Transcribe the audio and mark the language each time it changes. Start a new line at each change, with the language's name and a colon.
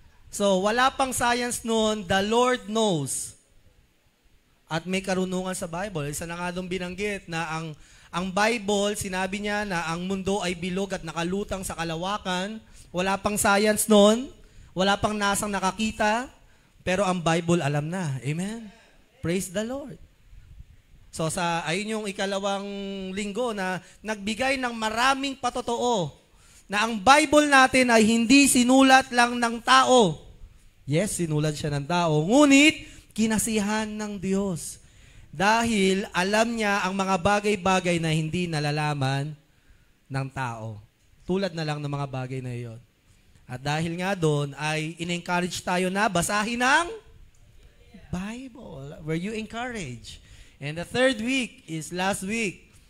Filipino: So, wala pang science noon,
English: the Lord knows.
Filipino: At may karunungan sa Bible. Isa na nga doon binanggit na ang Bible, sinabi niya na ang mundo ay bilog at nakalutang sa kalawakan. Wala pang science noon, wala pang nasang nakakita, pero ang Bible alam na. Amen?
English: Praise the Lord.
Filipino: So, ayun yung ikalawang linggo na nagbigay ng maraming patotoo na ang Bible natin ay hindi sinulat lang ng tao. Yes, sinulat siya ng tao. Ngunit, kinasihan ng Diyos. Dahil alam niya ang mga bagay-bagay na hindi nalalaman ng tao. Tulad na lang ng mga bagay na iyon. At dahil nga doon, ay in-encourage tayo na basahin ang Bible.
English: Were you encouraged? And the third week is last week.